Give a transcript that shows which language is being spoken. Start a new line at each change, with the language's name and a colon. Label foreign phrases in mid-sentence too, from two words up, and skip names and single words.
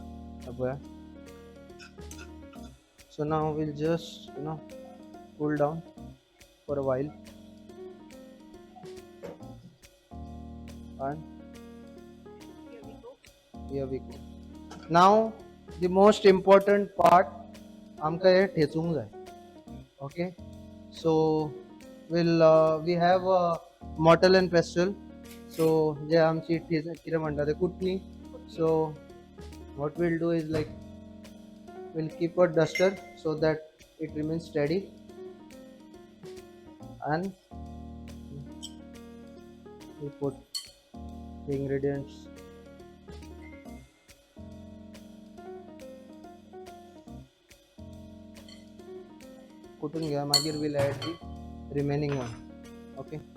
English: So now we'll just cool down for a while. And here we go. Now the most important part,
Konkani: आमका हे ठेचूंक जाय.
English: Okay, so we have a mortar and pestle.
Konkani: So जे आमची कितें म्हणटा ते कुटणी.
English: So what we'll do is like we'll keep a duster so that it remains steady, and we put the ingredients.
Konkani: कुटून घ्या,
English: मागीर we'll add the remaining one. Okay.